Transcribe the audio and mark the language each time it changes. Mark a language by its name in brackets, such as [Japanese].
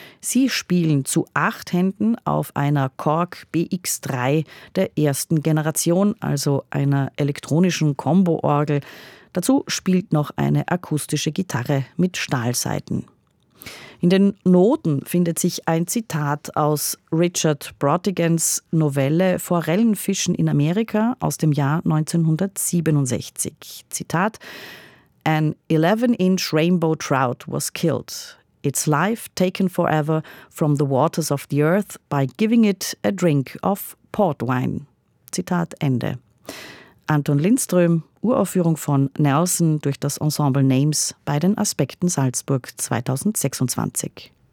[German] Sie spielen zu 8 Händen auf einer Korg BX3 der ersten Generation, also einer elektronischen Combo-Orgel. Dazu spielt noch eine akustische Gitarre mit Stahlsaiten. In den Noten findet sich ein Zitat aus Richard Brautigans Novelle Forellenfischen in Amerika aus dem Jahr 1967. [English] Zitat: An 11-inch rainbow trout was killed. Its life taken forever from the waters of the earth by giving it a drink of port wine. [German] Zitat Ende. Anton Lindström, Uraufführung von Nelson durch das Ensemble Names bei den Aspekten Salzburg 2026.